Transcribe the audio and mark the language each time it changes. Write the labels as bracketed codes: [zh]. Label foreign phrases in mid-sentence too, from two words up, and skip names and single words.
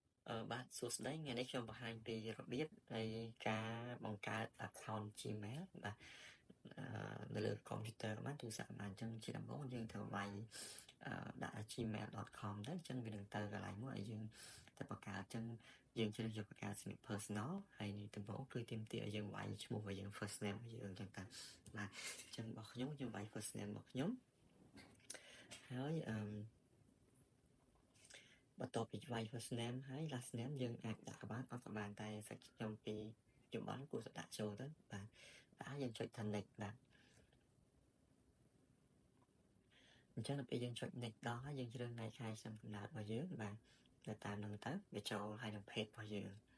[km] បាទសួស្តីថ្ងៃនេះខ្ញុំបង្ហាញពីរបៀបនៃការបង្កើត account Gmail បាទនៅលើកុំព្យូទ័របានទូរស័ព្ទបានអញ្ចឹងជាដំបូងយើងត្រូវវាយដាក់ gmail.com ទៅអញ្ចឹងវានឹងទៅកន្លែងមួយឲ្យយើងទៅបង្កើតអញ្ចឹងយើងជ្រើសយកបង្កើត personal ហើយដំបូងគឺទាមទារឲ្យយើងវាយឈ្មោះរបស់យើង [en] first name [km] របស់យើងអញ្ចឹងតាបាទអញ្ចឹងរបស់ខ្ញុំវាយ [en] first name [km] របស់ខ្ញុំហើយ បន្ទាប់ពីវាយ [en] first name [km] ហើយ [en] last name [km] យើងអាចដាក់ក៏បានអត់ក៏បានតែសាច់ខ្ញុំពីជំនាន់គួរតែដាក់ចូលទៅបាទហើយយើងចុចថា next បាទអញ្ចឹងដល់ពេលយើងចុច next ដល់ហើយយើងជ្រើសថ្ងៃខែឆ្នាំកំណើតរបស់យើងបាទទៅតាមនឹងទៅវាចូលហើយនឹង page របស់យើង